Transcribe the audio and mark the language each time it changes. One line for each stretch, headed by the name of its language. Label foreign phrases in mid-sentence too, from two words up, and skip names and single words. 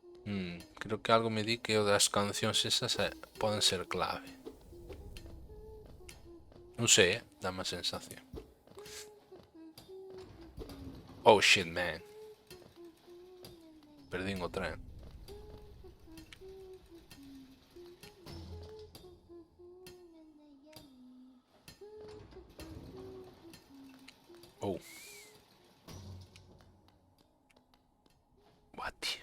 Galician: Creo que algo me di que o das cancións esas poden ser clave. Non sei, dame a sensación.
English: Oh shit, man.
Galician: Perdín o tren. Oh.
English: What?